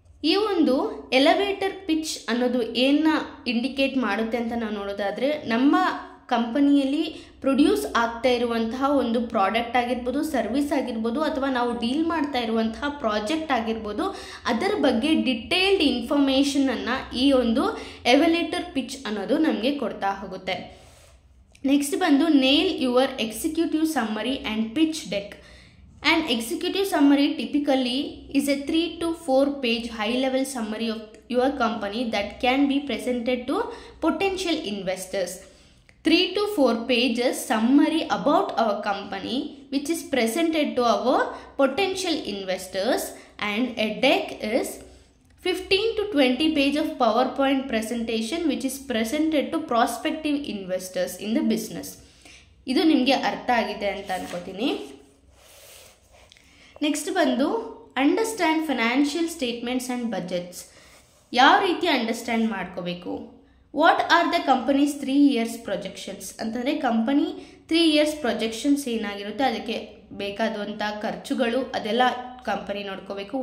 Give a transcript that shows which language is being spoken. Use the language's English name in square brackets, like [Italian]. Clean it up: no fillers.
[Kannada] ಈ ಒಂದು elevator pitch ಅನ್ನೋದು ಏನ ಇಂಡಿಕೇಟ್ ಮಾಡುತ್ತೆ ಅಂತ ನಾವು ನೋಡೋದಾದರೆ ನಮ್ಮ ಕಂಪನಿಯಲ್ಲಿ ಪ್ರೊಡ್ಯೂಸ್ ಆಗ್ತಾ ಇರುವಂತಹ ಒಂದು ಪ್ರಾಡಕ್ಟ್ ಆಗಿರ್ಬೋದು, ಸರ್ವಿಸ್ ಆಗಿರ್ಬೋದು ಅಥವಾ ನಾವು ಡೀಲ್ ಮಾಡ್ತಾ ಇರುವಂತಹ ಪ್ರಾಜೆಕ್ಟ್ ಆಗಿರ್ಬೋದು, ಅದರ ಬಗ್ಗೆ ಡಿಟೇಲ್ಡ್ ಇನ್ಫಾರ್ಮೇಷನನ್ನು ಈ ಒಂದು ಎಲಿವೇಟರ್ ಪಿಚ್ ಅನ್ನೋದು ನಮಗೆ ಕೊಡ್ತಾ ಹೋಗುತ್ತೆ. [English] Next ಬಂದು nail your executive summary and pitch deck. An executive summary typically is a 3 to 4 page high level summary of your company that can be presented to potential investors. 3 to 4 pages summary about our company which is presented to our potential investors, and a deck is 15 to 20 page of PowerPoint presentation which is presented to prospective investors in the business. [Kannada] ಇದು ನಿಮಗೆ ಅರ್ಥ ಆಗಿದೆ ಅಂತ ಅನ್ಕೋತೀನಿ. [English] Next ಬಂದು understand financial statements and budgets. [Kannada] ಯಾವ ರೀತಿ understand ಮಾಡ್ಕೋಬೇಕು, [English] what are the companies 3 years projections [Kannada] ಅಂತಂದರೆ ಕಂಪನಿ 3 years ಪ್ರೊಜೆಕ್ಷನ್ಸ್ ಏನಾಗಿರುತ್ತೆ, ಅದಕ್ಕೆ ಬೇಕಾದಂಥ ಖರ್ಚುಗಳು ಅದೆಲ್ಲ ಕಂಪನಿ ನೋಡ್ಕೋಬೇಕು.